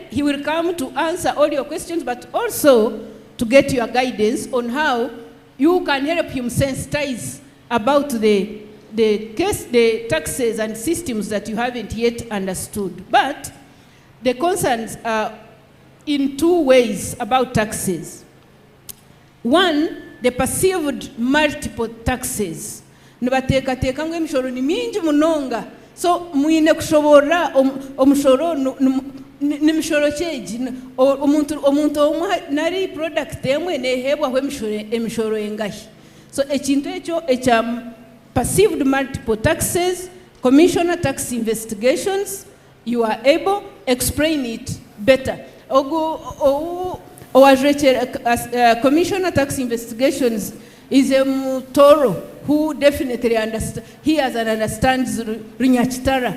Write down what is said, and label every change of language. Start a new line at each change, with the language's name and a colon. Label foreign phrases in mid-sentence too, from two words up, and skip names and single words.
English: He will come to answer all your questions, but also to get your guidance on how you can help him sensitize about the taxes and systems that you haven't yet understood. But the concerns are in two ways about taxes. One, the perceived multiple taxes.
Nyankole: Nibatekateka ngo emishoro ni mingi munonga. So muine kushobora omushoro nimishoro cheji omuntu omwe nari product emwe nehebwa hwe emishoro engahi.
English: So
Nyankole: ekintu ekyo echa
English: perceived multiple taxes, Commissioner Tax Investigations, you are able to explain it better. Commissioner Tax Investigations is a Mutoro who definitely understands Ntare.